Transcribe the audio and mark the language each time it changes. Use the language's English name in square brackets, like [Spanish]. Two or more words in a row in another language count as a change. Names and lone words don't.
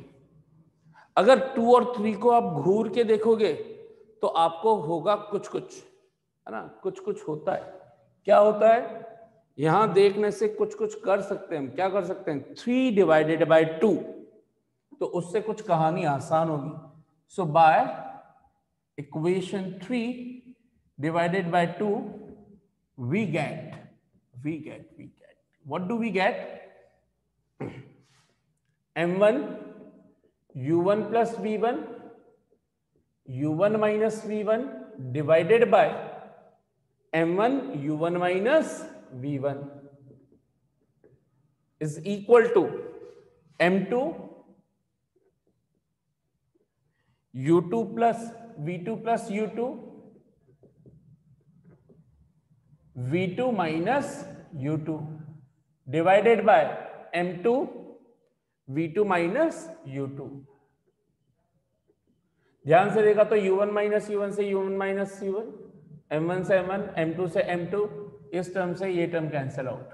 [Hindi] अगर 2 और 3 को आप घूर के देखोगे तो आपको होगा कुछ कुछ, है ना, कुछ कुछ होता है। क्या होता है? यहां देखने से कुछ कुछ कर सकते हैं हम। क्या कर सकते हैं? 3 [English] divided by [Hindi] 2, तो उससे कुछ कहानी आसान होगी। [English] so by equation 3 divided by 2 we get what do we get? m1 u1 plus v1 u1 minus v1 divided by m1 u1 minus v1 is equal to m2 u2 plus v2 plus u2 V2 minus U2 divided by M2 V2 minus U2. [Hindi] ध्यान से देखा तो U1 माइनस U1 से U1 माइनस U1, M1 से M1, M2 से M2, इस टर्म से ये टर्म [English] cancel out.